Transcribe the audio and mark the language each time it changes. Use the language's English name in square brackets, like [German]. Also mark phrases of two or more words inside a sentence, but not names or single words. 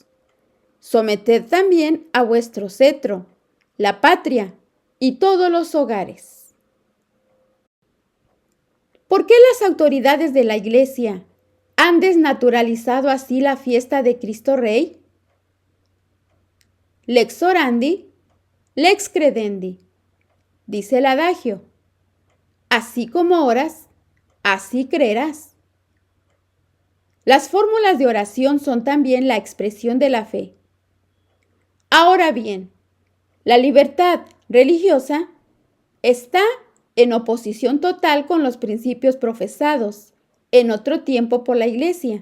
[Spanish] Someted también a vuestro cetro, la patria y todos los hogares. ¿Por qué las autoridades de la Iglesia han desnaturalizado así la fiesta de Cristo Rey? [Latin] Lex orandi, lex credendi, [Spanish] dice el adagio. Así como oras, así creerás. Las fórmulas de oración son también la expresión de la fe. Ahora bien, la libertad religiosa está en oposición total con los principios profesados en otro tiempo por la Iglesia.